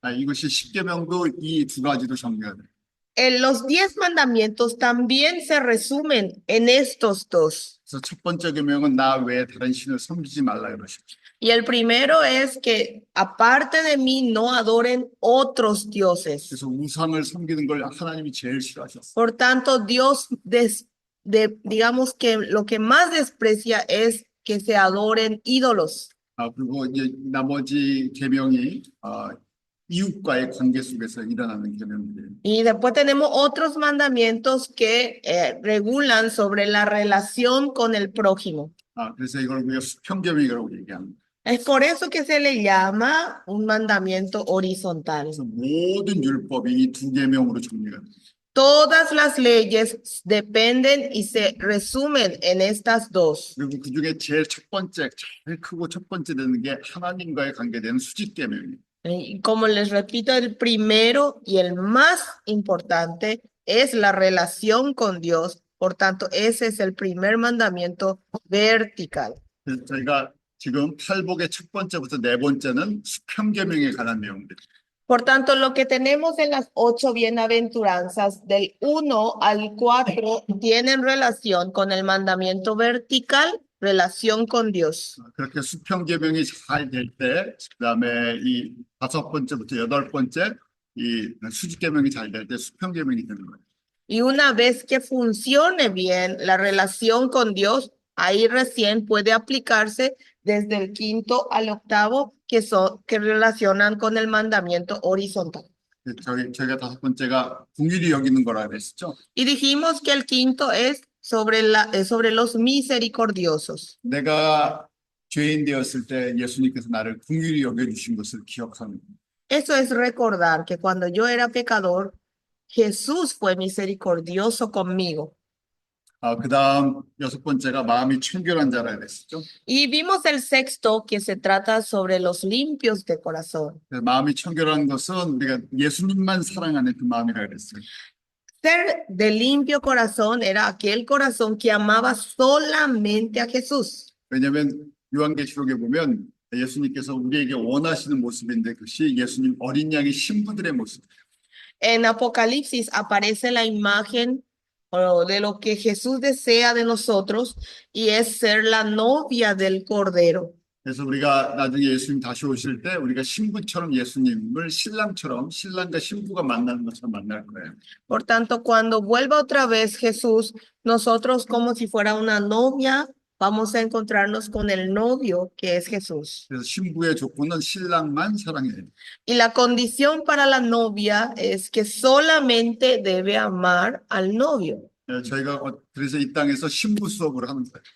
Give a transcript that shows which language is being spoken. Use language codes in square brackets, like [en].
[ko] 이것이 십계명도 이 두 가지로 정리가 돼요. [es] Los 10 mandamientos también se resumen en estos dos. [ko] 그래서 첫 번째 계명은 나 외에 다른 신을 섬기지 말라 그러십시오. [es] Y el primero es que aparte de mí no adoren otros dioses. [ko] 그래서 우상을 섬기는 걸 하나님이 제일 싫어하셨어요. [es] Por tanto, Dios, digamos que lo que más desprecia es que se adoren ídolos. [ko] 그리고 이제 나머지 계명이 이웃과의 관계 속에서 일어나는 계명들이에요. [es] Y después tenemos otros mandamientos que regulan sobre la relación con el prójimo. [ko] 그래서 이걸 우리가 수평계명이라고 얘기합니다. [es] Es por eso que se le llama un mandamiento horizontal. [ko] 그래서 모든 율법이 이 두 계명으로 정리가 돼요. [es] Todas las leyes dependen y se resumen en estas dos. [ko] 그리고 그 중에 제일 크고 첫 번째 되는 게 하나님과의 관계되는 수직계명이에요. [es] Y como les repito, el primero y el más importante es la relación con Dios. Por tanto, ese es el primer mandamiento vertical. [ko] 그래서 저희가 지금 팔복의 첫 번째부터 네 번째는 수평계명에 관한 내용들. [es] Por tanto, lo que tenemos en las 8 bienaventuranzas del 1 al 4 tienen relación con el mandamiento vertical, relación con Dios. [ko] 그렇게 수평계명이 잘 될 때, 그다음에 이 다섯 번째부터 여덟 번째 이 수직계명이 잘 될 때 수평계명이 되는 거예요. [es] Y una vez que funcione bien la relación con Dios, ahí recién puede aplicarse desde el 5º al 8º que relacionan con el mandamiento horizontal. [ko] 저희가 다섯 번째가 긍휼히 여기는 거라 그랬죠. [es] Y dijimos que el 5º es sobre los misericordiosos. [ko] 내가 죄인 되었을 때 예수님께서 나를 긍휼히 여겨주신 것을 기억하는 거예요. [es] Eso es recordar que cuando yo era pecador, Jesús fue misericordioso conmigo. [ko] 그다음 여섯 번째가 마음이 청결한 자라 그랬죠. [es] Y vimos el 6º que se trata sobre los limpios de corazón. [ko] 마음이 청결한 것은 우리가 예수님만 사랑하는 그 마음이라 그랬어요. [es] Ser de limpio corazón era aquel corazón que amaba solamente a Jesús. [ko] 왜냐하면 요한계시록에 보면 예수님께서 우리에게 원하시는 모습인데 그것이 예수님 어린 양의 신부들의 모습. [es] En Apocalipsis aparece la imagen de lo que Jesús desea de nosotros y es ser la novia del Cordero. [ko] 그래서 우리가 나중에 예수님 다시 오실 때 우리가 신부처럼 예수님을 신랑처럼 신랑과 신부가 만나는 것처럼 만날 거예요. [es] Por tanto, cuando vuelva otra vez Jesús, nosotros como si fuera una novia, vamos a encontrarnos con el novio que es Jesús. [ko] 그래서 신부의 조건은 신랑만 사랑해요. [es] Y la condición para la novia es que solamente debe amar al novio. [ko] 저희가 그래서 이 땅에서 신부 수업을 하는 거예요.